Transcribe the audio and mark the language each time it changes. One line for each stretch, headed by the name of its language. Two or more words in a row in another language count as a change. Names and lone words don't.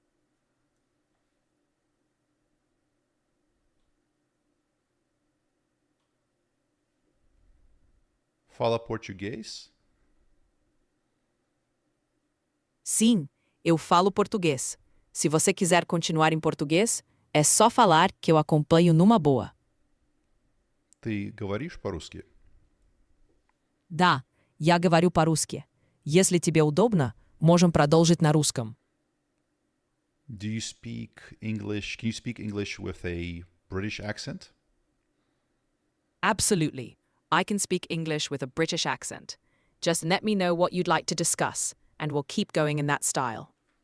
Portuguese: Fala português? Sim, eu falo português. Se você quiser continuar em português, é só falar que eu acompanho numa boa.
Russian: Ты говоришь по-русски? Да, я говорю по-русски. Если тебе удобно, можем продолжить на русском.
English: Do you speak English? Can you speak English with a British accent? Absolutely. I can speak English with a British accent. Just let me know what you'd like to discuss, and we'll keep going in that style.